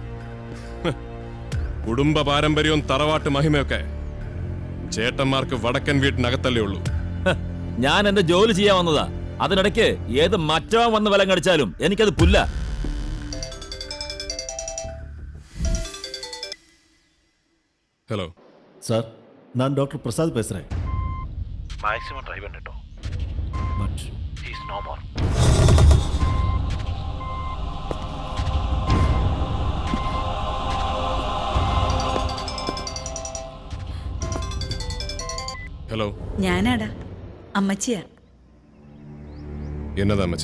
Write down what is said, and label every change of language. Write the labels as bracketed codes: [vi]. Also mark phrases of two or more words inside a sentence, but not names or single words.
[ml] കുടുംബ പാരമ്പര്യവും തറവാട്ട് മഹിമയൊക്കെ ചേട്ടന്മാർക്ക് വടക്കൻ വീട്ടിനകത്തല്ലേ ഉള്ളൂ. ഞാൻ എന്റെ ജോലി ചെയ്യാൻ വന്നതാ. അതിനിടയ്ക്ക് ഏത് മറ്റവൻ വന്ന് വിലം കടിച്ചാലും എനിക്കത് പുല്ല. ഹലോ സാർ, [ta] நான் டாக்டர் பிரசாத் பேசுறேன். [en] maximum try പണിട്ടോ பட் is no more. [ml] ഹലോ, ഞാനാടാ അമ്മച്ചിയാ. എന്നതാ അമ്മച്ചി?